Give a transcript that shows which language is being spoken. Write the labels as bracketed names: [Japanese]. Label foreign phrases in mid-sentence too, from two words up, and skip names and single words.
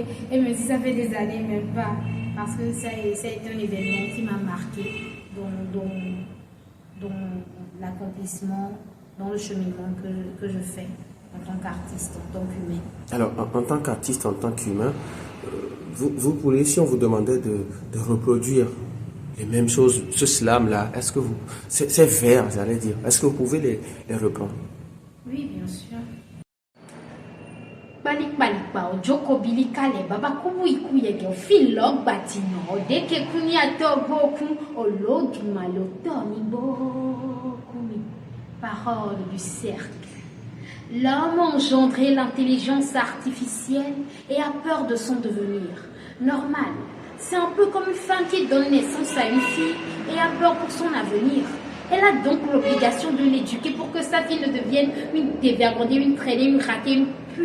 [French] Et même si ça fait des années, même pas. Parce que ça a été un événement qui m'a marqué dans l'accomplissement, dans le cheminement que je fais en tant qu'artiste, en tant qu'humain. Alors, en tant qu'artiste, en tant qu'humain, vous pourriez, si on vous demandait de reproduire les mêmes choses, ce slam-là, est-ce que ces vers, j'allais dire, est-ce que vous pouvez les reprendre? Oui, bien sûr. Balik ba ojoko bilika le baba kubu ikuye ke filog batino deke kunya togo kun ologi maloto ni bokumi. Parole du cercle. L'homme a engendré l'intelligence artificielle et a peur de son devenir. Normal. C'est un peu comme une femme qui donne naissance à une fille et a peur pour son avenir. Elle a donc l'obligation de l'éduquer pour que sa fille ne devienne une dévergondée, une traînée, une ratée, une pute.